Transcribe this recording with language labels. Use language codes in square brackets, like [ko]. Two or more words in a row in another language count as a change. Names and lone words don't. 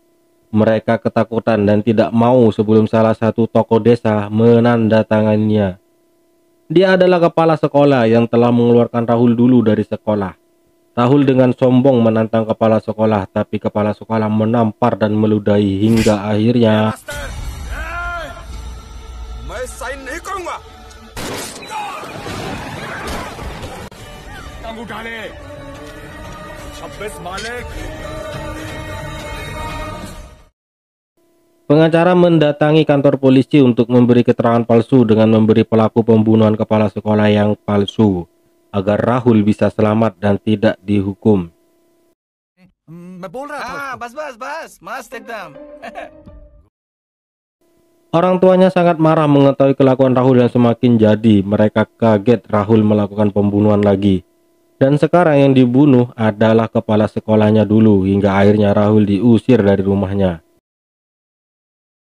[id] Mereka ketakutan dan tidak mau sebelum salah satu tokoh desa menandatanganinya. Dia adalah kepala sekolah yang telah mengeluarkan Rahul dulu dari sekolah. Rahul dengan sombong menantang kepala sekolah, tapi kepala sekolah menampar dan meludahi hingga akhirnya [hi] मैं साइन नहीं करूंगा। तंग उठा ले 26 मालिक। [id] pengacara mendatangi kantor polisi untuk memberi keterangan palsu dengan memberi pelaku pembunuhan kepala sekolah yang palsu agar Rahul bisa selamat dan tidak dihukum. [hi] मैं बोल रहा था बस बस बस मस्त एकदम। [id] Orang tuanya sangat marah mengetahui kelakuan Rahul yang semakin jadi. Mereka kaget Rahul melakukan pembunuhan lagi. Dan sekarang yang dibunuh adalah kepala sekolahnya dulu hingga akhirnya Rahul diusir dari rumahnya.